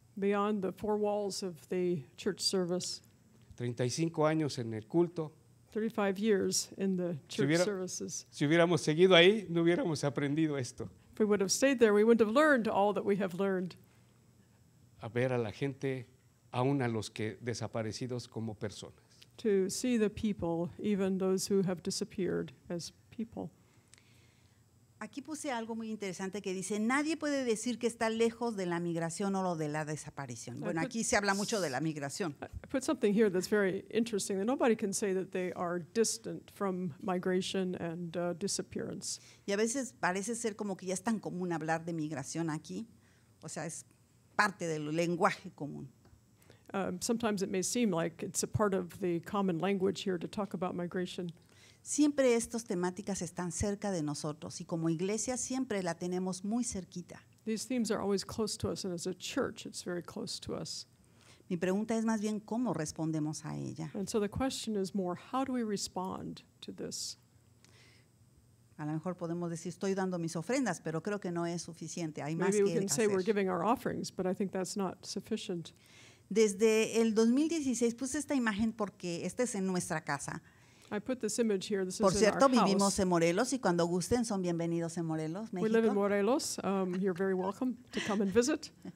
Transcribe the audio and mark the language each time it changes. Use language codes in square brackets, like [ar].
[en] beyond the four walls of the church service. [es] 35 años en el culto. [en] 35 years in the church [es] hubiera- [en] services. [es] Si hubiéramos seguido ahí, no hubiéramos aprendido esto. [en] If we would have stayed there, we wouldn't have learned all that we have learned. [es] A ver a la gente, aún a los que desaparecidos como personas. [en] To see the people, even those who have disappeared, as people. [es] Aquí puse algo muy interesante que dice, nadie puede decir que está lejos de la migración o lo de la desaparición. Bueno, aquí se habla mucho de la migración. [en] I put something here that's very interesting, that nobody can say that they are distant from migration and disappearance. [es] Y a veces parece ser como que ya es tan común hablar de migración aquí, o sea, es parte del lenguaje común. [en] Sometimes it may seem like it's a part of the common language here to talk about migration. [es] Siempre estas temáticas están cerca de nosotros y como iglesia siempre la tenemos muy cerquita. [en] These themes are always close to us, and as a church, it's very close to us. [es] Mi pregunta es más bien cómo respondemos a ella. [en] And so the question is more, how do we respond to this? [es] A lo mejor podemos decir, estoy dando mis ofrendas, pero creo que no es suficiente, hay más [en] Maybe we [es] que [en] can say we're [es] hacer. [en] giving our offerings, but I think that's not sufficient. [es] Desde el 2016 puse esta imagen porque esta es en nuestra casa. [en] I put this image here. This [es] Por [en] is in [es] cierto, [en] our [es] vivimos [en] house. [es] en Morelos y cuando gusten son bienvenidos en Morelos, [en] We live in Morelos. You're very welcome to come and visit.